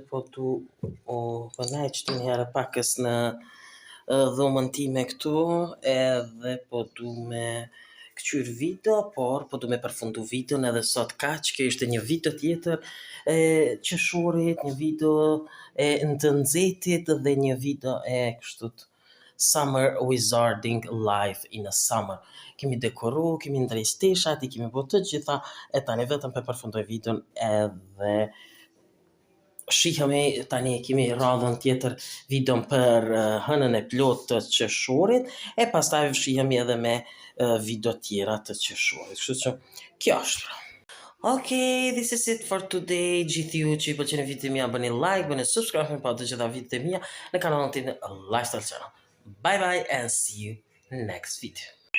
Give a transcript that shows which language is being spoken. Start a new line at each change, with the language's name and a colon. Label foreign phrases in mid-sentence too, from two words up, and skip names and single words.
Albanian: po tu bënaj qëtu njëherë pakës në dhomën time këtu, edhe po du me këqyr video, por po du me përfundu videon edhe sot kaq, kjo ishte një video tjetër e qeshurit, një video e ndënxetit dhe një video e kështut
English: summer wizarding life in a summer.
Albanian: Kemi dekoru, kemi ndrej steshat, i kemi bërë të gjitha, e tani vetëm për përfundoj videon edhe shihemi tani kemi radhën tjetër videon për hënën e plot të qeshurit, e pastaj shihemi edhe me video tjera të qeshurit. Kështu që kjo është.
English: Okay, this is it for today.
Albanian: Gjithë ju që i pëlqeni videot e mia, bëni like, bëni subscribe për të gjitha videot e mia në kanalin tim Lifestyle Channel.
English: Bye bye and see you next video.